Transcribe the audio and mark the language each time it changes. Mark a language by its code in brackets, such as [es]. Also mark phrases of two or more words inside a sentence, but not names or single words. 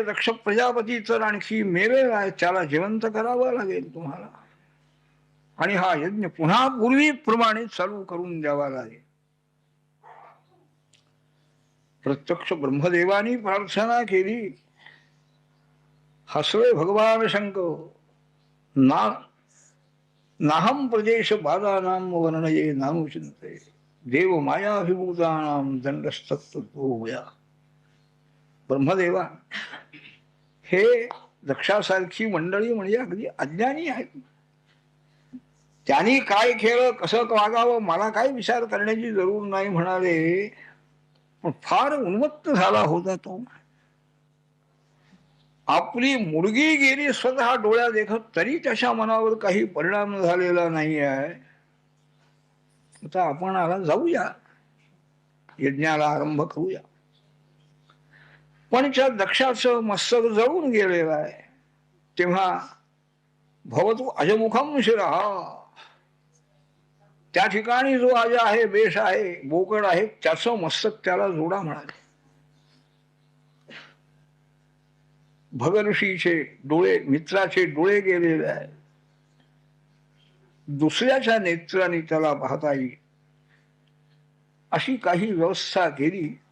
[mr] दक्ष प्रजापती तर आणखी मेलेला आहे, त्याला जिवंत करावं लागेल तुम्हाला, आणि हा यज्ञ पुन्हा पूर्वीप्रमाणे चालू करून द्यावा लागेल. प्रत्यक्ष ब्रह्मदेवानी प्रार्थना केली. हसले भगवान शंकर. [sa] नाहम प्रदेश बाधानाम वर्णये नानुचिंते देव मायाभिभूतानाम दंडस्तत्वया. [mr] ब्रह्मदेवा, हे दक्षासारखी मंडळी म्हणजे अगदी अज्ञानी आहेत. त्यांनी काय केलं, कसं वागावं, मला काय विचार करण्याची जरूर नाही म्हणाले. पण फार उन्मत्त झाला होता तो. आपली मुलगी गेली स्वतः डोळ्या देखत, तरी त्याच्या मनावर काही परिणाम झालेला नाही आहे. आता आपण आला जाऊया, यज्ञाला आरंभ करूया. पण त्या दक्षाचं मस्तक जळून गेलेलं आहे. [sa] तेव्हा भवतु अजमुखम शिरहा, [mr] त्या ठिकाणी जो अज आहे, बेश आहे, बोकड आहे, त्याचं मस्तक त्याला जोडा म्हणाले. भगऋषीचे डोळे, मित्राचे डोळे गेलेले आहेत. दुसऱ्याच्या नेत्राने त्याला पाहता येईल अशी काही व्यवस्था केली.